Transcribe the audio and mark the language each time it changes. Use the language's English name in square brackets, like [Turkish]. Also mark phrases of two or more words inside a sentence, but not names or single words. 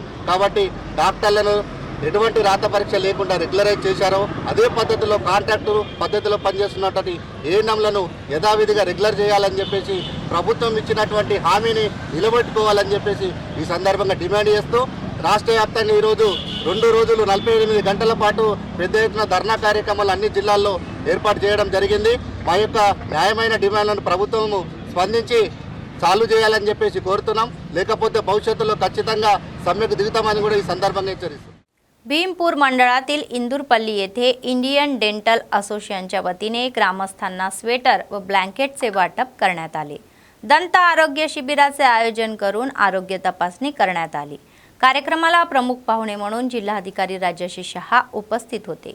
[Telugu] కాబట్టి డాక్టర్లను ఎటువంటి రాత పరీక్ష లేకుండా రెగ్యులరైజ్ చేశారో అదే పద్ధతిలో కాంట్రాక్టు పద్ధతిలో పనిచేస్తున్నటువంటి ఏఎన్ఎంలను యథావిధిగా రెగ్యులర్ చేయాలని చెప్పేసి ప్రభుత్వం ఇచ్చినటువంటి హామీని నిలబెట్టుకోవాలని చెప్పేసి ఈ సందర్భంగా డిమాండ్ చేస్తూ రాష్ట్ర వ్యాప్తంగా ఈరోజు 2 రోజులు 48 గంటల పాటు పెద్ద ఎత్తున ధర్నా కార్యక్రమాలు అన్ని జిల్లాల్లో ఏర్పాటు చేయడం జరిగింది. మా యొక్క న్యాయమైన డిమాండ్లను ప్రభుత్వం స్పందించి సాల్వ్ చేయాలని చెప్పేసి కోరుతున్నాం. లేకపోతే భవిష్యత్తులో ఖచ్చితంగా సమ్మెకు దిగుతామని కూడా ఈ సందర్భంగా హెచ్చరిస్తున్నాం. [Marathi] भीमपूर मंडळातील इंदूरपल्ली येथे इंडियन डेंटल असोसिएशनच्या वतीने ग्रामस्थांना स्वेटर व ब्लँकेटचे वाटप करण्यात आले. दंत आरोग्य शिबिराचे आयोजन करून आरोग्य तपासणी करण्यात आली. कार्यक्रमाला प्रमुख पाहुणे म्हणून जिल्हाधिकारी राजश्री शहा उपस्थित होते.